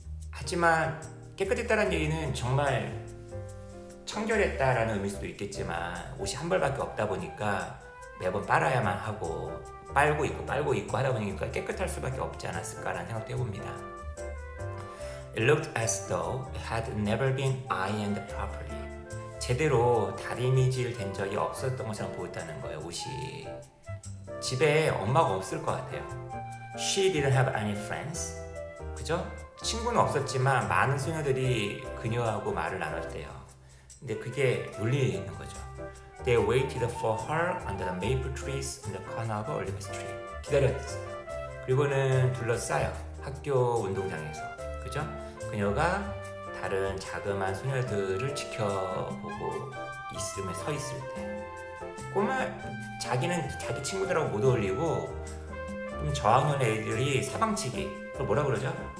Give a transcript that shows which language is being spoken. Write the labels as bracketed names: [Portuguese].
[Korean] 하지만 깨끗했다는 얘기는 정말 청결했다라는 의미일 수도 있겠지만 옷이 한 벌밖에 없다 보니까 매번 빨아야만 하고 빨고 있고 하다 보니까 깨끗할 수밖에 없지 않았을까라는 생각도 해봅니다. [English] It looked as though it had never been ironed properly. [Korean] 제대로 다리미질 된 적이 없었던 것처럼 보였다는 거예요, 옷이. 집에 엄마가 없을 것 같아요. [English] She didn't have any friends. [Korean] 그죠? 친구는 없었지만 많은 소녀들이 그녀하고 말을 나눴대요. 근데 그게 논리에 있는 거죠. [English] They waited for her under the maple trees on the corner of Olive Street. [Korean] 기다렸어요. 그리고는 둘러싸여 학교 운동장에서. 그죠? 그녀가 다른 자그마한 소녀들을 지켜보고 있으며 서 있을 때 자기는 자기 친구들하고 못 어울리고 좀 저학년 애들이 사방치기 그걸 뭐라 그러죠?